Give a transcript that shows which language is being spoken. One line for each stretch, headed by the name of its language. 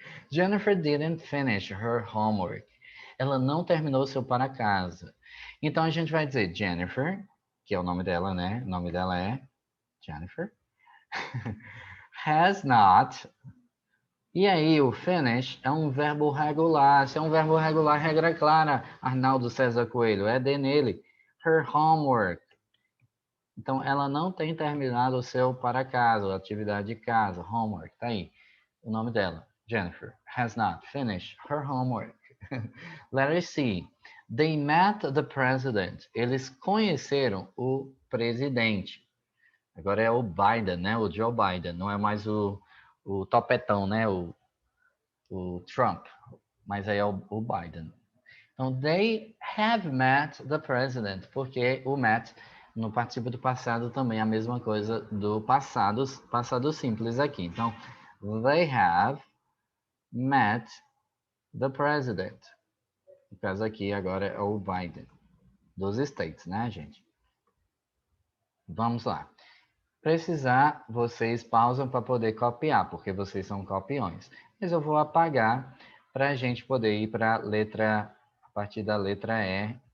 English: Jennifer didn't finish her homework.
Portuguese: Ela não terminou seu para casa. Então a gente vai dizer Jennifer, que é o nome dela, né? O nome dela é Jennifer.
English: Has not.
Portuguese: E aí, o finish é um verbo regular. Se é um verbo regular, regra clara, Arnaldo César Coelho, é de nele.
English: Her homework.
Portuguese: Então, ela não tem terminado o seu para casa, a atividade de casa, homework, tá aí. O nome dela,
English: Jennifer, has not finished her homework. Letter C. They met the president.
Portuguese: Eles conheceram o presidente. Agora é o Biden, né? O Joe Biden, não é mais o topetão, né? O Trump, mas aí é o Biden. Então,
English: they have met the president,
Portuguese: porque o met no participo do passado também é a mesma coisa do passado simples aqui. Então,
English: they have met the president.
Portuguese: No caso aqui agora é o Biden, dos States, né, gente? Vamos lá. Precisar, vocês pausam para poder copiar, porque vocês são copiões. Mas eu vou apagar para a gente poder ir para a letra, a partir da letra E.